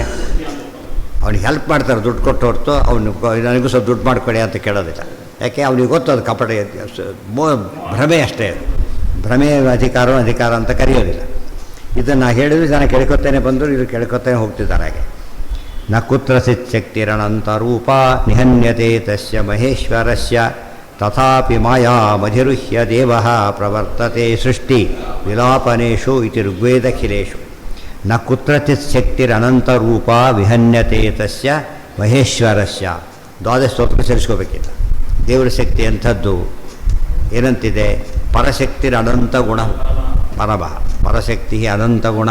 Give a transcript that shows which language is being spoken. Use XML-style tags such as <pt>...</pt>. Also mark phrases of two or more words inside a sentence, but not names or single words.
<kn>ಅವ್ನಿಗೆ ಹೆಲ್ಪ್ ಮಾಡ್ತಾರೆ, ದುಡ್ಡು ಕೊಟ್ಟು ಹೊರತು ಅವನು ನನಗೂ ಸ್ವಲ್ಪ ದುಡ್ಡು ಮಾಡಿಕೊಡಿ ಅಂತ ಕೇಳೋದಿಲ್ಲ. ಯಾಕೆ? ಅವನಿಗೆ ಗೊತ್ತು ಅದು ಕಪಟ ಭ್ರಮೆ ಅಷ್ಟೇ. ಭ್ರಮೆ ಅಧಿಕಾರ ಅಂತ ಕರೆಯೋದಿಲ್ಲ. ಇದನ್ನು ಹೇಳಿದ್ರು ಜನ ಕೇಳ್ಕೊತೇನೆ ಬಂದರು, ಇದು ಕೇಳ್ಕೊತೇನೆ ಹೋಗ್ತಿದ್ದಾರೆ.</kn> <sa>ಹಾಗೆ ನ ಕುತ್ರಚಿತ್ ಶಕ್ತಿರಣಂತ ರೂಪ ನಿಹನ್ಯತೆ ತಸ್ಯ ಮಹೇಶ್ವರಸ್ಯ ತಥಾಪಿ ಮಾಯಾ ಮಧಿರುಹ್ಯ ದೇವಃ ಪ್ರವರ್ತತೆ ಸೃಷ್ಟಿ ವಿಲಾಪನೇಶು ಇತಿ ಋಗ್ವೇದಖಿಲೇಶು. ನ ಕುತ್ರಚಿತ್ ಶಕ್ತಿರನಂತ ರೂಪ ವಿಹನ್ಯತೆ ತಸ್ಯ ಮಹೇಶ್ವರಸ್ಯ.</sa> <kn>ದ್ವಾದಶ ಸ್ತೋತ್ರ ಸೇರಿಸ್ಕೋಬೇಕಿಲ್ಲ. ದೇವರ ಶಕ್ತಿ ಎಂಥದ್ದು ಏನಂತಿದೆ?</kn> <sa>ಪರಶಕ್ತಿರ ಅನಂತ ಗುಣ ಪರಮಃ. ಪರಶಕ್ತಿ ಅನಂತ ಗುಣ.</sa>